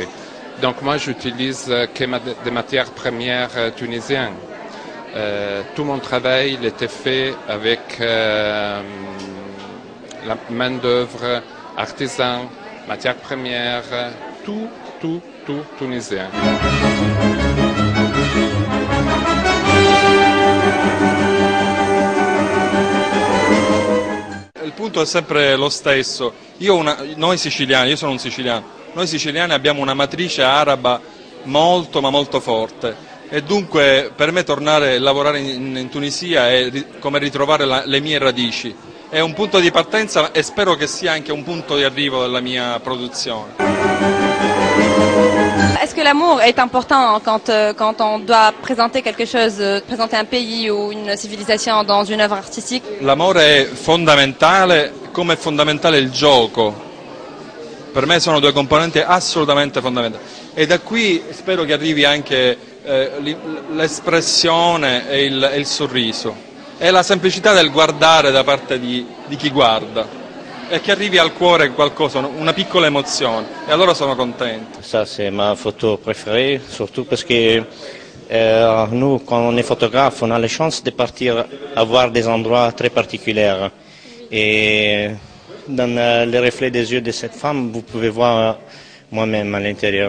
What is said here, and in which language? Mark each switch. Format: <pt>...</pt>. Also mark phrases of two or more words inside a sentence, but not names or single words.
<fr>Donc moi j'utilise que des matières premières tunisiennes. Tout mon travail il était fait avec la main d'œuvre, artisan, matières premières, tout tunisien.</fr> <it>Il punto è sempre lo stesso. Noi siciliani, io sono un siciliano. Noi siciliani abbiamo una matrice araba molto ma molto forte e dunque per me tornare a lavorare in Tunisia è come ritrovare le mie radici. È un punto di partenza e spero che sia anche un punto di arrivo della mia produzione.</it> <fr>Est-ce que l'amour est important quand on doit présenter quelque chose, présenter un pays ou une civilisation dans une œuvre artistique?</fr> <it>L'amore è fondamentale come è fondamentale il gioco. Per me sono due componenti assolutamente fondamentali e da qui spero che arrivi anche l'espressione e il sorriso e la semplicità del guardare da parte di chi guarda e che arrivi al cuore qualcosa, una piccola emozione e allora sono contento.</it> <fr>Ça c'est ma photo préférée, surtout parce que nous quand on est photographe on a la chance de partir à voir des endroits très particuliers et dans le reflet des yeux de cette femme, vous pouvez voir moi-même à l'intérieur.</fr>